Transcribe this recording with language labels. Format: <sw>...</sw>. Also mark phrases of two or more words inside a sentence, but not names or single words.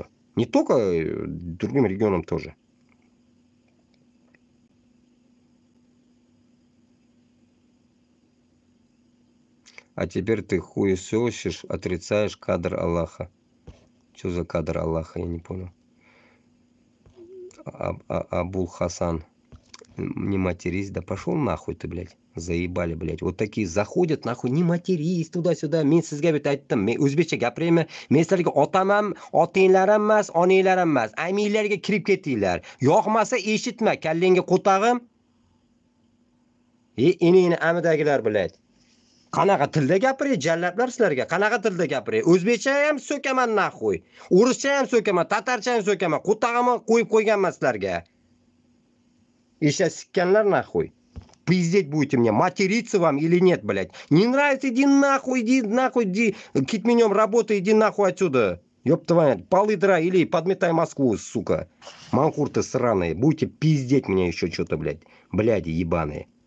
<ru>Не только другим регионам тоже. А теперь ты хуесосишь, отрицаешь кадр Аллаха. Что за кадр Аллаха, я не понял. Абул Хасан. Не матерись, да пошел нахуй ты, блядь. Заебали, блядь. Вот такие заходят, нахуй, не матерись, туда-сюда.</ru> <uz>Мен sizga bitta aytdim. Men o'zbekcha gapiraymi? Men sizlarga otam ham, otanglar ham emas, onanglar ham emas. Aminglarga kirib ketinglar. Yoqmasa eshitma, kallangga qo'tag'im. Eningni amidagilar, блядь. Qanaqa tilda gapiray, jallablar sizlarga? Qanaqa tilda gapiray? O'zbekcha ham so'kaman nahvoy. O'rischa ham so'kaman, tatarcha ham so'kaman. Qo'tag'imni qo'yib qo'yganman sizlarga. Eshak sikkanlar nahvoy.</uz> <ru>Пиздеть будете мне, материться вам или нет, блядь. Не нравится, иди нахуй, иди, китменем работай, иди нахуй отсюда. Ёб твою, полы драй или подметай Москву, сука. Манкурты сраные, будете пиздеть мне еще что-то, блядь. Бляди ебаные.</ru>